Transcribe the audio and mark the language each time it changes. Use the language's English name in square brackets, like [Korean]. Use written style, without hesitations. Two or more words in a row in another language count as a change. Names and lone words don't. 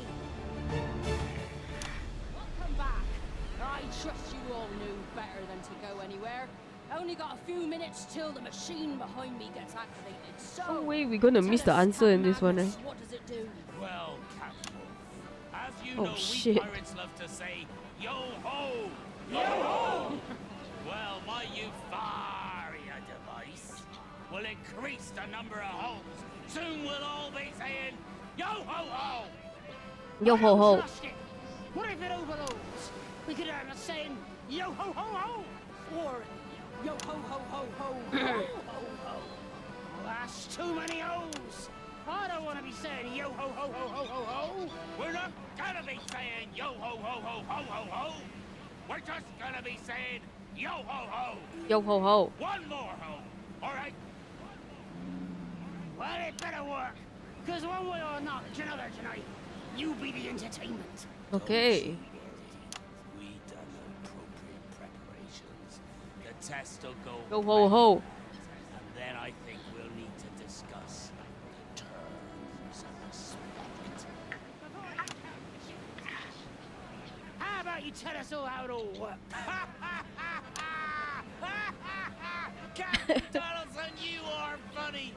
[English] Welcome back. I trust you all knew better than to go anywhere. Only got a few minutes till the machine behind me gets activated. So, No way we're gonna miss the answer in this one, eh? what does it do? Well, Captain Wolf, as you Oh, know, we shit. pirates love to say, yo ho! Yo ho! Well, my Euphoria device will increase the number of holes. Soon we'll all be saying, yo ho ho! Yo ho ho. Trust it. What if it overloads? We could have a saying, yo ho ho ho! Or yo ho ho ho ho ho ho ho. Well, that's too many hoes. I don't want to be saying yo ho ho ho ho ho ho. We're not gonna be saying yo ho ho ho ho ho ho! We're just gonna be saying yo ho ho! Yo ho ho. One more ho! Alright? Well, it better work. Because one way or another tonight, you be the entertainment. Okay. We done appropriate preparations. The test will go. Yo ho ho. And then I think we'll need to discuss the terms of respect. How about you tell us all how it all works? Captain Donaldson, you are funny.